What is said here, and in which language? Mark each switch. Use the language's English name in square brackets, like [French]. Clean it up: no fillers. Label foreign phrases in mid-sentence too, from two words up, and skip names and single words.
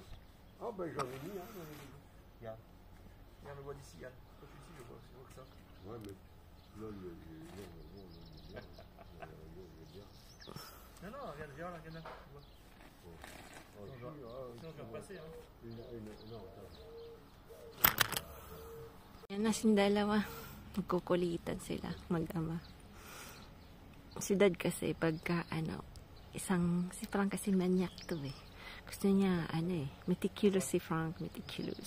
[French] Ah ben j'en ai mis, hein, dans les rayures. Regarde. Regarde le bois d'ici, Yann. Toi tu ici, je vois que ça. Ouais, mais là, Non, non, regarde, regarde là. Tu vois. Sinon, je vais repasser, hein. Non, [Filipino] Yan na sin dalawa. Magkukulitan sila, mag-ama. Si Dad kasi pagka si Frank kasi manyak to eh. Gusto niya meticulous si Frank, meticulous.